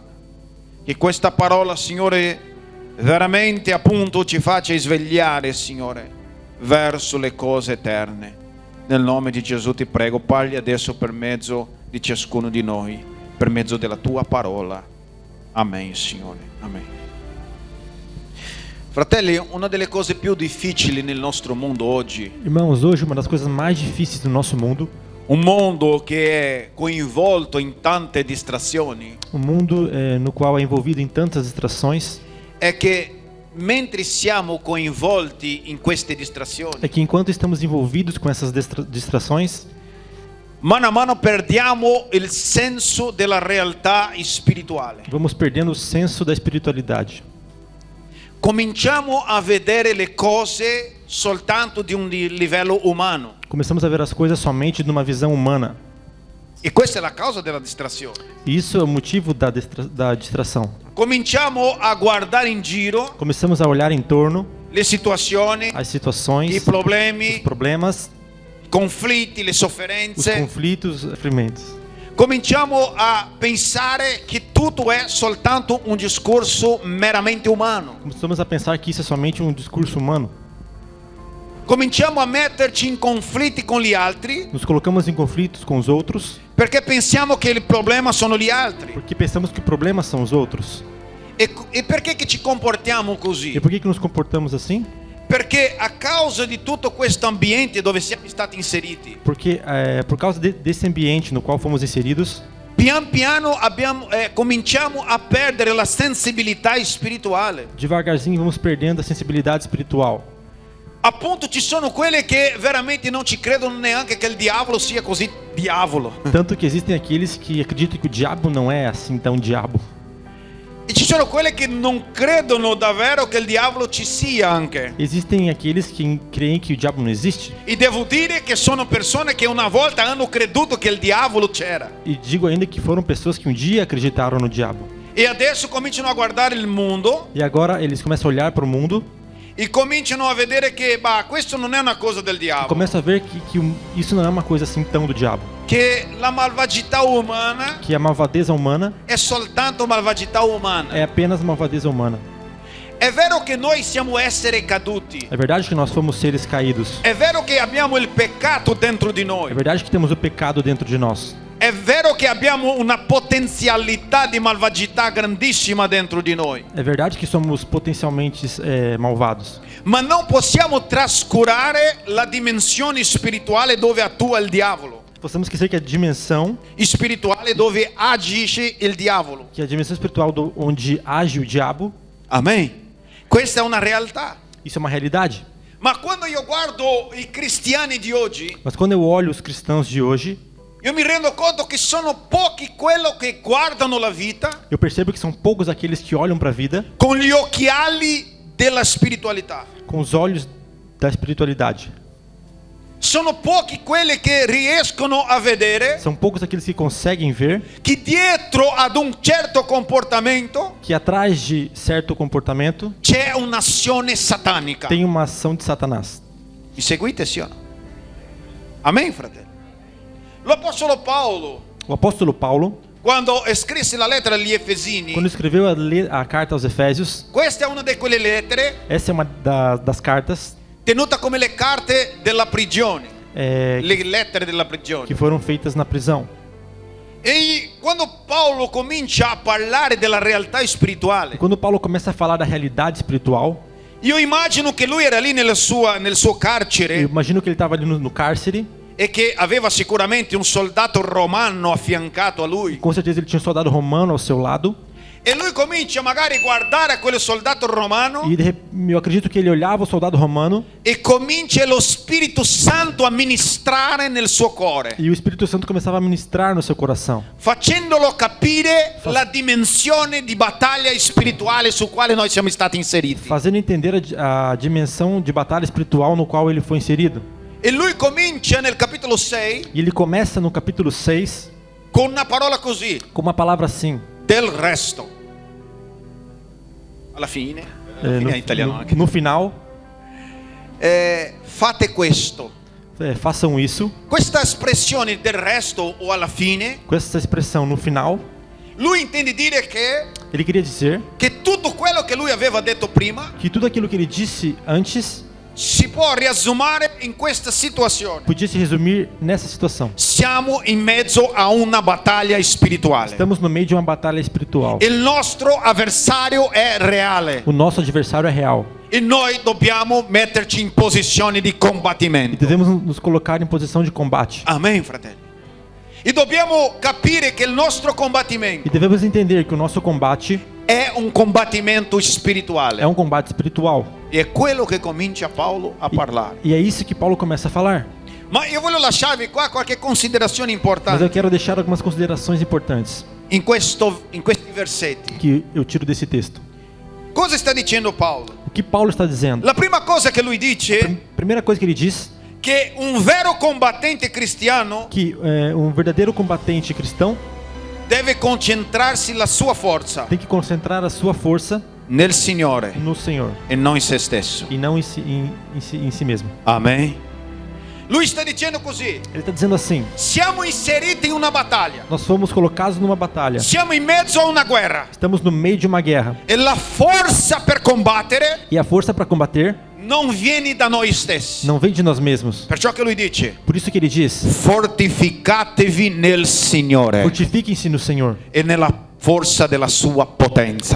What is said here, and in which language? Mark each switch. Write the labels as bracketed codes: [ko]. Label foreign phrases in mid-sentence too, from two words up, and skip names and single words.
[it] Che questa parola, Signore, veramente appunto ci faccia svegliare, Signore, verso le cose eterne. Nel nome di Gesù ti prego, parli adesso per mezzo di ciascuno di noi, per mezzo della tua parola. Amen, Signore. Amen. Fratelli, una delle cose più difficili nel nostro mondo oggi, [pt] Irmãos, hoje uma das coisas mais difíceis do nosso mundo, [it] un mondo che è coinvolto in tante distrazioni, [pt] um mundo no qual é envolvido em tantas distrações, [it] è che mentre siamo coinvolti in queste distrazioni, [pt] é que enquanto estamos envolvidos com essas distrações, [it] mano a mano perdiamo il senso della realtà spirituale. [pt] vamos perdendo o senso da espiritualidade. [it] Cominciamo a vedere le cose soltanto di un livello umano. [pt] Começamos a ver as coisas somente numa visão humana. [it] E questa è la causa della distrazione. [pt] E isso é o motivo da distração. [it] Cominciamo a guardare in giro [pt] Começamos a olhar em torno [it] le situazioni, [pt] as situações, [it] i [pt] os [it] problemi, [pt] problemas, [it] i conflitti, le [pt] os [it] sofferenze. [pt] conflitos, os sofrimentos. [it] Cominciamo a pensare che tutto è soltanto un discorso meramente umano. [pt] Começamos a pensar que isso é somente um discurso humano. [it] Cominciamo a metterci in conflitti con gli altri [pt] Nos colocamos em conflitos com os outros [it] perché pensiamo che il problema sono gli altri. [pt] porque pensamos que o problema são os outros. [it] E perché che ci comportiamo [pt] E [it] così? [pt] por que nos comportamos assim? [it] Perché a causa di tutto questo ambiente dove siamo stati inseriti, [pt] Porque por causa desse ambiente no qual fomos inseridos, [it] pian piano cominciamo a perdere la sensibilità spirituale. [pt] devagarzinho vamos perdendo a sensibilidade espiritual. [it] Appunto ci sono quelle che veramente non ci credono neanche che il diavolo sia così diavolo. [pt] Tanto que existem aqueles que acreditam que o diabo não é assim tão diabo. [it] E ci sono quelli che non credono davvero che il diavolo ci sia anche. [pt] Existem aqueles que creem que o diabo não existe. [it] E devo dire che sono persone che una volta hanno creduto che il diavolo c'era. [pt] E digo ainda que foram pessoas que um dia acreditaram no diabo. [it] E adesso cominciano a guardare il mondo [pt] E agora eles começam a olhar para o mundo [it] e cominciano a vedere che questo non è una cosa del [pt] e [it] diavolo. [pt] começam a ver que isso não é uma coisa assim tão do diabo. [it] Che la malvagità umana [pt] Que a malvadeza humana [it] è soltanto malvagità umana. [pt] é apenas malvadeza humana. [it] È vero che noi siamo esseri caduti. [pt] É verdade que nós somos seres caídos. [it] È vero che abbiamo il peccato dentro di [pt] É [it] noi. [pt] verdade que temos o pecado dentro de nós. [it] È vero che abbiamo una potenzialità di malvagità grandissima dentro di noi. [pt] É verdade que somos potencialmente malvados. [it] Ma non possiamo trascurare la dimensione spirituale dove attua il diavolo. [pt] Possamos esquecer que a dimensão [it] Spirituale dove agisce il diavolo. [pt] espiritual onde age o diabo, [it] Amen. Questa è una realtà. [pt] isso é uma realidade. [it] Ma quando io guardo i cristiani di oggi, [pt] Mas quando eu olho os cristãos de hoje, [it] io mi rendo conto che sono pochi quelli che guardano la vita [pt] eu percebo que são poucos aqueles que olham para a vida [it] con gli occhiali della spiritualità. [pt] com os olhos da espiritualidade. [it] Sono pochi quelli che riescono a vedere [pt] São poucos aqueles que conseguem ver [it] che dietro ad un certo comportamento [pt] que atrás de certo comportamento [it] c'è un'azione satanica. [pt] tem uma ação de Satanás. [it] Mi seguite, sì o no? Amen, fratelli. L'Apostolo Paolo, [pt] O apóstolo Paulo, [it] quando scrisse la lettera agli Efesini, [pt] quando escreveu a carta aos Efésios, [it] questa è una di quelle lettere [pt] essa é uma das cartas [it] tenuta come le carte della prigione, [pt] é, [it] le lettere della prigione. [pt] que foram feitas na prisão. [it] E quando Paolo comincia a parlare della realtà [pt] E [it] spirituale, [pt] quando Paulo começa a falar da realidade espiritual, [it] io immagino che lui era lì nel suo [pt] eu [it] carcere [pt] imagino que ele estava ali no cárcere, [it] e che aveva sicuramente un soldato romano affiancato a lui. [pt] com certeza ele tinha um soldado romano ao seu lado, [it] E lui comincia magari a guardare a quel soldato romano [pt] e eu acredito que ele olhava o soldado romano [it] e comincia lo Spirito Santo a ministrare nel suo cuore, [pt] e o Espírito Santo começava a ministrar no seu coração, [it] facendolo capire la dimensione di battaglia spirituale su quale noi siamo stati inseriti. [pt] fazendo entender a dimensão de batalha espiritual no qual ele foi inserido. [it] E lui comincia nel capitolo 6 [pt] E ele começa no capítulo 6 [it] con una parola così, [pt] com uma palavra assim, [it] del resto. Alla fine è italiano anche. [pt] no final, [it] Fate questo. [pt] façam isso. [it] Questa espressione del resto o alla fine, [pt] Com essa expressão no final, [it] lui intende dire [pt] ele queria dizer [it] che tutto quello che lui aveva detto prima [pt] que tudo aquilo que ele disse antes [it] si può riassumere in questa situazione. [pt] podia se resumir nessa situação. [it] Siamo in mezzo a una battaglia spirituale. [pt] Estamos no meio de uma batalha espiritual. [it] Il nostro avversario è reale [pt] O nosso adversário é real. [it] e noi dobbiamo metterci in posizione di [pt] E [it] combattimento. [pt] devemos nos colocar em posição de combate. [it] Amen, fratelli. E dobbiamo capire che il nostro combattimento [pt] E devemos entender que o nosso combate [it] è un combattimento spirituale. [pt] é um combate espiritual. [it] E è quello che comincia Paolo a parlare. [pt] E é isso que Paulo começa a falar. [it] Ma io voglio lasciarvi qua qualche considerazione [pt] Mas eu [it] importante [pt] quero deixar algumas considerações importantes [it] in questi versetti. [pt] que eu tiro desse texto. [it] Cosa sta dicendo Paolo? [pt] O que Paulo está dizendo? [it] La prima cosa che lui dice è [pt] Primeira coisa que ele diz, [it] che un vero combattente cristiano [pt] que um verdadeiro combatente cristão [it] deve concentrarsi la sua forza [pt] tem que concentrar a sua força [it] nel Signore [pt] no Senhor [it] e non in se stesso. [pt] e não em si mesmo. [it] Amen. Lui sta dicendo così: [pt] Ele está dizendo assim: [it] siamo inseriti in una battaglia, [pt] nós fomos colocados numa batalha, [it] siamo in mezzo a una guerra [pt] estamos no meio de uma guerra [it] e la forza per combattere [pt] e a força para combater [it] non viene da noi stessi. [pt] não vem de nós mesmos. [it] Perciò che lui dice: [pt] Por isso que ele diz: [it] fortificatevi nel Signore [pt] fortifiquem-se no Senhor [it] e nella forza della sua potenza.